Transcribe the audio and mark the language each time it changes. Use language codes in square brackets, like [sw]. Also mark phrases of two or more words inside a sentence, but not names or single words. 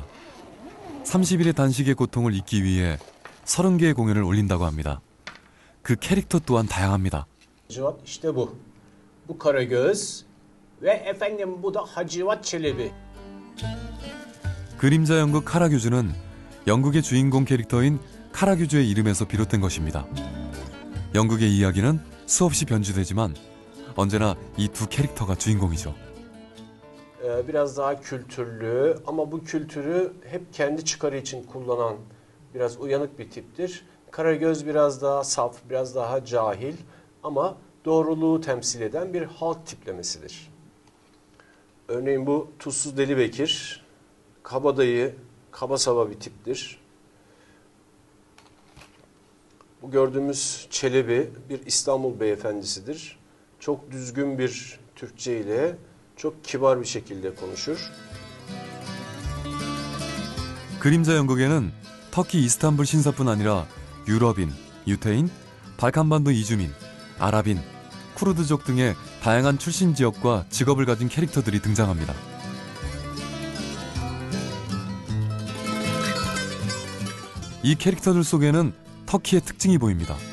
[ko] 30일의 단식의 고통을 잊기 위해 30개의 공연을 올린다고 합니다. 그 캐릭터 또한 다양합니다. [tr] İşte bu. Bu Karagöz ve efendim bu da Hacivat Çelebi. [ko] 그림자 연극 카라교주는 연극의 주인공 캐릭터인 카라교주의 이름에서 비롯된 것입니다. 연극의 이야기는 수없이 변주되지만 언제나 이 두 캐릭터가 주인공이죠. [tr] Biraz daha kültürlü ama bu kültürü hep kendi çıkarı için kullanan biraz uyanık bir tiptir. Karagöz biraz daha saf, biraz daha cahil ama doğruluğu temsil eden bir halk tiplemesidir. Örneğin bu Tuzsuz Deli Bekir, kabadayı, kaba saba bir tiptir. Bu gördüğümüz Çelebi bir İstanbul beyefendisidir. Çok düzgün bir Türkçe ile çok kibar bir şekilde konuşur. [ko] 그림자 연극에는 터키 이스탄불 신사뿐 아니라 유럽인, 유태인, 발칸반도 이주민, 아랍인, 쿠르드족 등의 다양한 출신 지역과 직업을 가진 캐릭터들이 등장합니다. 이 캐릭터들 속에는 터키의 특징이 보입니다.